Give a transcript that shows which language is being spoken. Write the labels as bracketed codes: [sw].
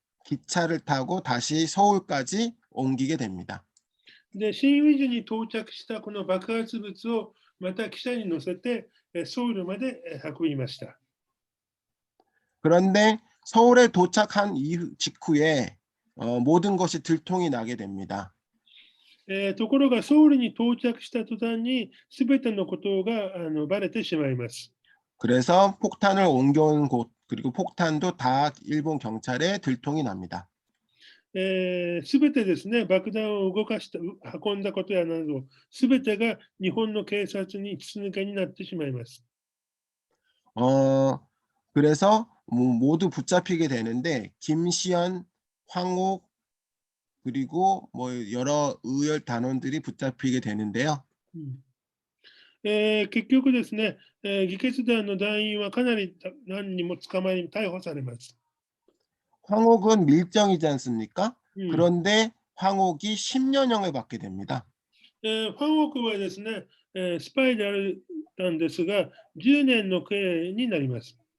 [ko] 기차를 타고 다시 서울까지 옮기게 됩니다. [ja] で、新ウィジュに到着したこの爆発物をまた汽車に乗せてソウルまで運びました。 [ko] 그런데 서울에 도착한 직후에 모든 것이 들통이 나게 됩니다. [ja] ところがソウルに到着した途端に全てのことがバレてしまいます。 [ko] 그래서 폭탄을 옮겨온 곳 그리고 폭탄도 다 일본 경찰에 들통이 납니다. [ja] 全てですね、爆弾を動かした、運んだことやなど、全てが日本の警察に筒抜けになってしまいます。 [ko] 그래서 모두 붙잡히게 되는데 김시현, 황옥 그리고 뭐 여러 의열 단원들이 붙잡히게 되는데요. [ja] 結局ですね、議決団の団員はかなり何人も捕まり逮捕されます。 [ko] 황옥은 밀정이지 않습니까? 그런데 황옥이 10년형을 받게 됩니다. [ja] ファンオークはですね、スパイであったんですが、10年の刑になります。